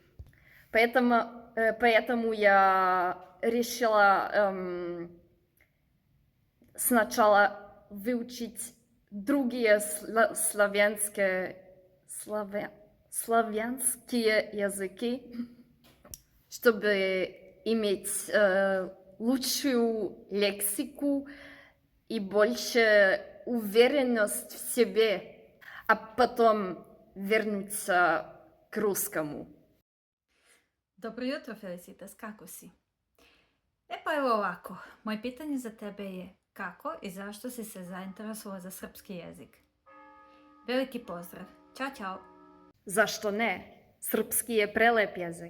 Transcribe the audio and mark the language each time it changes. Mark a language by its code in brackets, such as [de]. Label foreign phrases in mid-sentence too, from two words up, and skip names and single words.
[ru] Поэтому я решила сначала выучить другие славянские языки, чтобы иметь лучшую лексику и больше уверенность в себе, а потом вернуться к русскому. [sr] Dobro jutro, Felicitas, kako si? Pa evo ovako, moje pitanje za tebe je kako i zašto si se zainteresovala za srpski jezik? Veliki pozdrav. Ćao, čao. Zašto ne? Srpski je prelep jezik.